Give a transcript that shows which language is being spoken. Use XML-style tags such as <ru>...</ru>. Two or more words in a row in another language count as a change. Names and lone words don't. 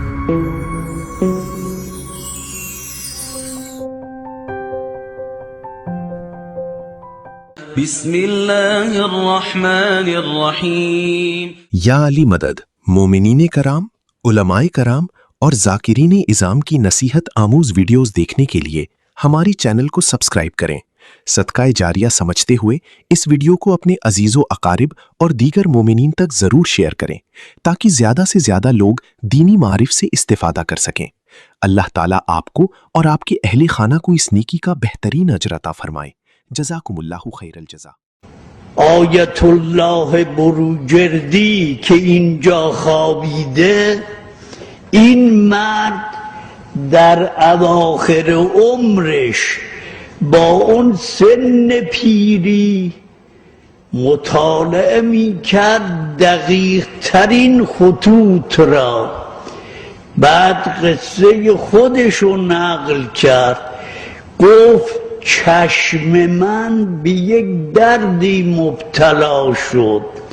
<ar>بسم الله الرحمن الرحیم.</ar> <ur>یا علی مدد مومنین کرام، علمائے کرام اور ذاکرین عظام کی نصیحت آموز ویڈیوز دیکھنے کے لیے ہماری چینل کو سبسکرائب کریں. صدقۂ جاریہ سمجھتے ہوئے اس ویڈیو کو اپنے عزیزو اقارب اور دیگر مومنین تک ضرور شیئر کریں تاکہ زیادہ سے زیادہ لوگ دینی معارف سے استفادہ کر سکیں. اللہ تعالیٰ آپ کو اور آپ کے اہل خانہ کو اس نیکی کا بہترین اجر عطا فرمائے.</ur> <ar>جزاكم الله خير الجزاء.</ar> <fa>آیت الله بروجردی که اینجا خوابیده، این مرد در اواخر عمرش با اون سن پیری مطالعه می کرد دقیق ترین خطوط را، بعد قصه خودشو نقل کرد، گفت چشم من به یک دردی مبتلا شد،</fa>